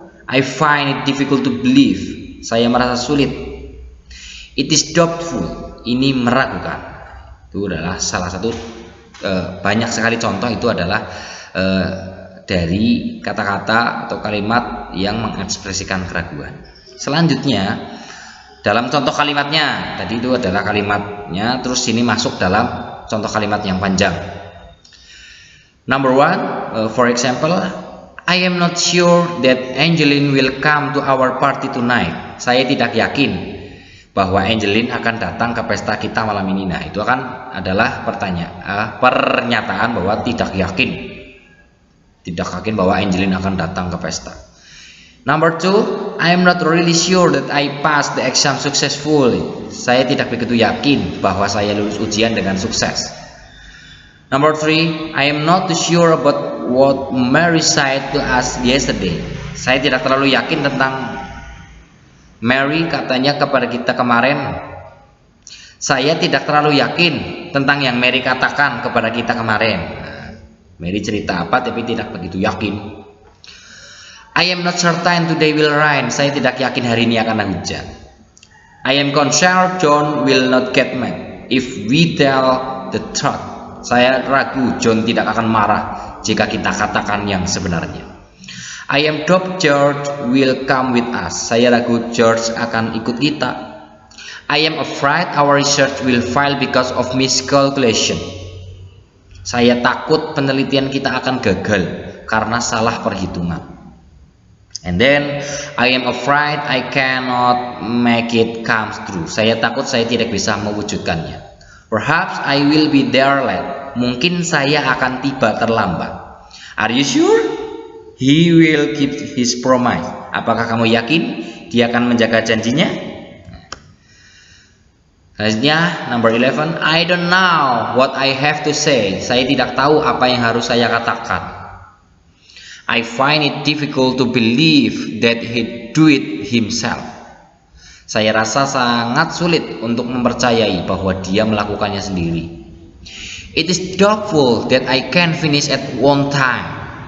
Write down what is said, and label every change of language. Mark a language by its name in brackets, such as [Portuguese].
[English] I find it difficult to believe, [Indonesian] saya merasa sulit. [English] It is doubtful, [Indonesian] ini meragukan. Itu adalah salah satu banyak sekali contoh. Itu adalah dari kata-kata atau kalimat yang mengekspresikan keraguan. Selanjutnya, dalam contoh kalimatnya, tadi itu adalah kalimatnya, terus sini masuk dalam contoh kalimat yang panjang. [English] Number one, for example, I am not sure that Angeline will come to our party tonight. [Indonesian] Saya tidak yakin bahwa Angeline akan datang ke pesta kita malam ini. Nah, itu akan adalah pernyataan bahwa tidak yakin tidak yakin bahwa Angeline akan datang ke pesta. [English] Number 2, I am not really sure that I passed the exam successfully. [Indonesian] Saya tidak begitu yakin bahwa saya lulus ujian dengan sukses. [English] Number 3, I am not too sure about what Mary said to us yesterday. [Indonesian] Saya tidak terlalu yakin tentang Mary katanya kepada kita kemarin. Saya tidak terlalu yakin tentang yang Mary katakan kepada kita kemarin. Mary cerita apa tapi tidak begitu yakin. [English] I am not certain today will rain. [Indonesian] Saya tidak yakin hari ini akan hujan. [English] I am concerned John will not get mad if we tell the truth. [Indonesian] Saya ragu John tidak akan marah jika kita katakan yang sebenarnya. [English] I am doubt George will come with us. [Indonesian] Saya ragu George akan ikut kita. [English] I am afraid our research will fail because of miscalculation. [Indonesian] Saya takut penelitian kita akan gagal karena salah perhitungan. [English] And then I am afraid I cannot make it come true. [Indonesian] Saya takut saya tidak bisa mewujudkannya. [English] Perhaps I will be there late. [Indonesian] Mungkin saya akan tiba terlambat. [English] Are you sure? He will keep his promise. [Indonesian] Apakah kamu yakin dia akan menjaga janjinya? Selanjutnya, [English] number 11, I don't know what I have to say. [Indonesian] Saya tidak tahu apa yang harus saya katakan. [English] I find it difficult to believe that he do it himself. [Indonesian] Saya rasa sangat sulit untuk mempercayai bahwa dia melakukannya sendiri. [English] It is doubtful that I can finish at one time.